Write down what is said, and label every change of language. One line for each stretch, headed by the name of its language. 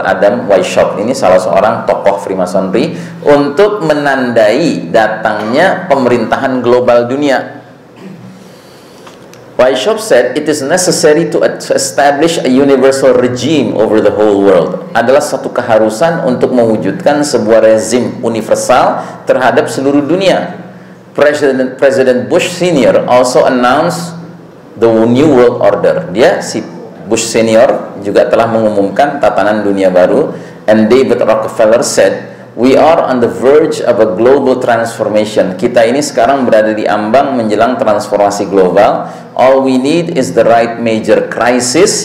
Indonesian: Adam Weishaupt, ini salah seorang tokoh Freemasonry, untuk menandai datangnya pemerintahan global dunia.
English: Weishaupt said it is necessary to establish a universal regime over the whole world.
Indonesian: Adalah satu keharusan untuk mewujudkan sebuah rezim universal terhadap seluruh dunia.
English: President Bush Senior also announced the New World Order.
Indonesian: Dia, si Bush Senior, juga telah mengumumkan tatanan dunia baru.
English: And David Rockefeller said, we are on the verge of a global transformation.
Indonesian: Kita ini sekarang berada di ambang menjelang transformasi global.
English: All we need is the right major crisis.